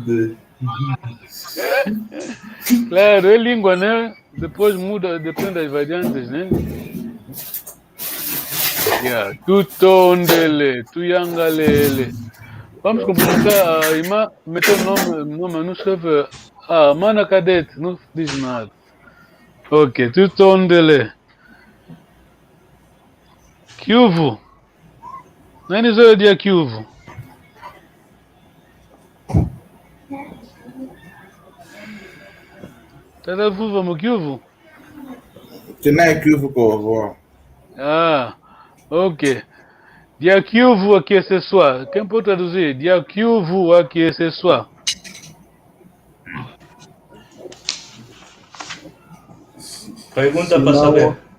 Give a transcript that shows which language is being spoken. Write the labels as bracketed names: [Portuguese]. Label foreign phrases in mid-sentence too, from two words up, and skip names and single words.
[Portuguese] Claro, é língua, né? Depois muda, depende das variantes, né? [Kongo] Tutondele, tuyangalele. [Portuguese] Vamos completar a imagem, meter o nome, não escreve. Mana Cadete, não diz nada. [Kongo] Ok, tutondele. Kyuvu. Nani zoe dia Kyuvu. Tata vuva mo Kyuvu? [Portuguese] Que não é Kyuvu, Ok. [Kongo] Dia Kyuvu [Portuguese] aqui é sexual. Quem pode traduzir? [Kongo] Dia Kyuvu [Portuguese] aqui é sexual. Pergunta para saber.